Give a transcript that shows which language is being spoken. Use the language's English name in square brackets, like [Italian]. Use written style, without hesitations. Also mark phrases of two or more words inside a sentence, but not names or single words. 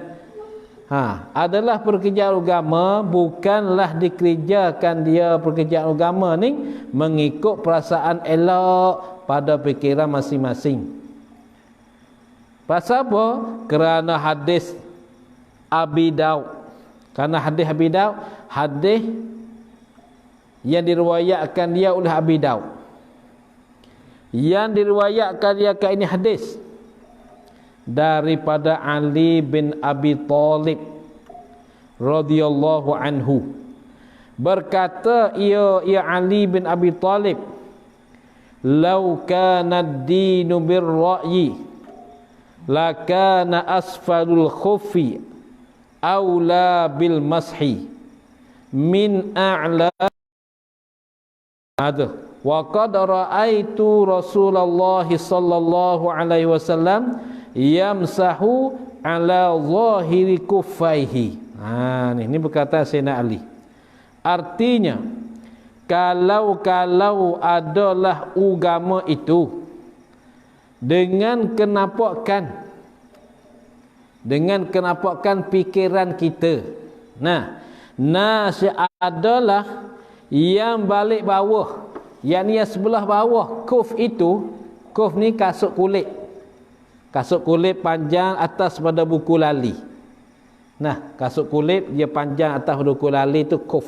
[Malay] Adalah pekerjaan agama, bukanlah dikerjakan dia pekerjaan agama ni mengikut perasaan elok pada fikiran masing-masing. Pasal apa? Kerana hadis Abi Daud. Karena hadis Abi Daud, hadis yang diriwayatkan dia oleh Abi Daud, yang diriwayatkan dia ke ini hadis daripada Ali bin Abi Thalib [Arabic] رضي الله عنه. [Malay] Berkata ia Ali bin Abi Thalib, [Arabic] "لو كان الدين بالرأي لكان أسفل الخف أولى بالمسح من أعلاه." وقد رأيت رسول الله صلى الله عليه وسلم يمسح على ظاهر خفيه. [Malay] Ini perkataan Sayyidina Ali. Artinya, kalau adalah agama itu dengan kenampakan pikiran kita. Nas adalah yang balik bawah, yang ni sebelah bawah kuf itu. Kuf ni kasut kulit panjang atas pada buku lali. Kasut kulit dia panjang atas pada buku lali tu kuf.